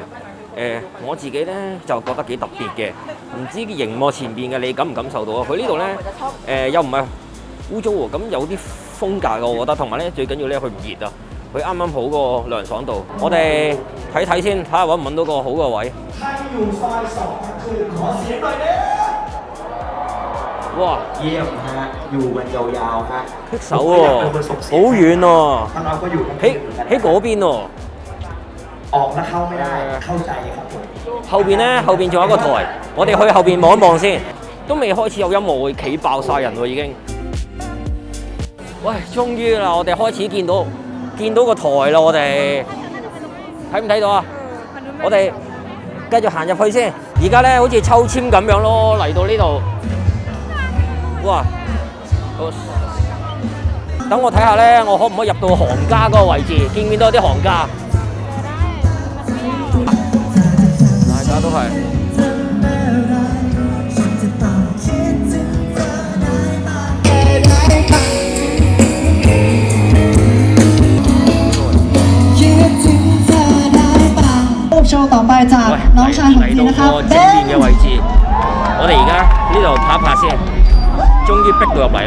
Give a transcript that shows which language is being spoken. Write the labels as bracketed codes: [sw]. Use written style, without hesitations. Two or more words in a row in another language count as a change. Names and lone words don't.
[yue] 我自己咧就覺得幾特別嘅，唔知熒幕前邊嘅你感唔感受到啊？佢呢度咧又唔係污糟喎，咁有啲風格嘅我覺得，同埋咧最緊要咧佢唔熱啊，佢啱啱好個涼爽度。我哋睇睇先，睇下揾唔揾到個好嘅位。哇！ [th] เยี่ยมฮะอยู่กันยาวๆฮะ [yue] 棘手喎，好遠喎，喺嗰邊喎。 [th] ออกแล้วเข้าไม่ได้เข้าใจครับผม [yue] 後邊呢，後邊仲有一個台，我哋去後邊望一望先。都未開始有音樂會，企爆晒人喎已經。喂，終於啦，我哋開始見到個台啦，我哋睇唔睇到啊？我哋繼續行入去先。而家咧好似抽籤咁樣咯，嚟到呢度，哇！等我睇下咧，我可唔可以入到行家嗰個位置？見唔見到有啲行家？大家都係。 [th] โชว์ต่อไปจากน้องชายของจีนนะคะ [yue] 正面嘅位置，我哋而家呢度拍一拍先，終於逼到入嚟啦！